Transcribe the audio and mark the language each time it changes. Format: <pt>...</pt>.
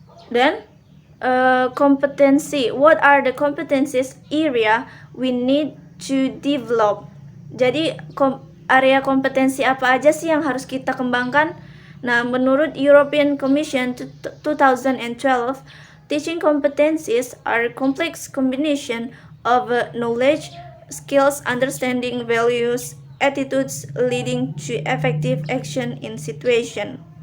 <id>Dan kompetensi,</id> <en>what are the competencies area we need to develop?</en> <id>Jadi area kompetensi apa aja sih yang harus kita kembangkan? Nah, menurut</id> <en>European Commission 2012, teaching competencies are complex combination of knowledge, skills, understanding, values, attitudes leading to effective action in situation.</en>